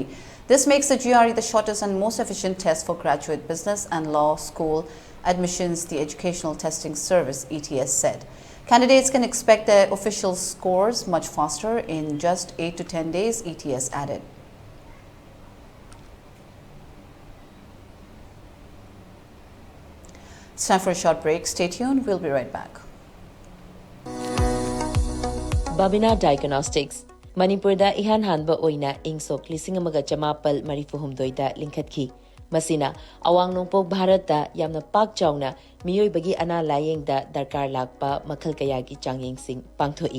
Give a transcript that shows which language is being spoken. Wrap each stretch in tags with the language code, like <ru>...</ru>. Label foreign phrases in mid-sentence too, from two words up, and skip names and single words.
<en>This makes the GRE the shortest and most efficient test for graduate business and law school admissions, the Educational Testing Service, ETS, said. Candidates can expect their official scores much faster in just 8 to 10 days, ETS added. It's time for a short break. Stay tuned. We'll be right back.</en> <mni>Babina Diagnostics Manipur da ihan hanba oina ingsok lisingamaga chamapal marifuhumdoi da linkhatki. Masina awang nongpok Bharat da yamna pak chawna miyoi bagi ana layeng da darkar lakpa makhal kayagi changyeng sing pangthoi.</mni>